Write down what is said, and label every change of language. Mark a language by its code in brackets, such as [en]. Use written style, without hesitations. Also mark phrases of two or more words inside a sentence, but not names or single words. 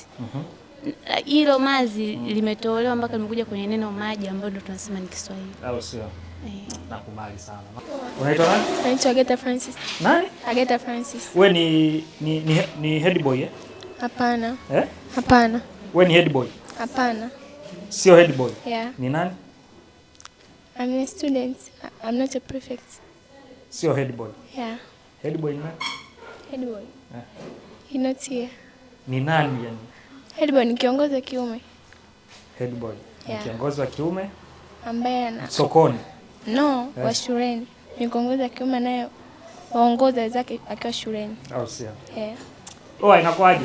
[sw] Hilo mazi limetolewa mpaka limekuja kwenye neno maji ambalo ndo tunasema ni Kiswahili. Au sio? Nakubali sana. Unaitwa nani? Naitwa Agata Francis. Nani? Agata Francis. Wewe ni [en] head boy [sw] eh? Hapana. Hapana. Wewe ni [en] head boy? [sw] Hapana. Sio [en] head boy? Yeah. [sw] Ni nani? [en] I'm a student. I'm not a prefect. [sw] Sio [en] head boy? Yeah. Head boy [sw] ni nani? [en] Head boy. He's not here. [sw] Ni nani yani? [en] Head boy [sw] ni kiongozi wa kiume. [en] Head boy. [sw] Ni kiongozi wa kiume ambaye sokoni. No, wa shuleni. Ni kiongozi wa kiume naye waongoza wenzake akiwa shuleni. Au sio? Inakuaje?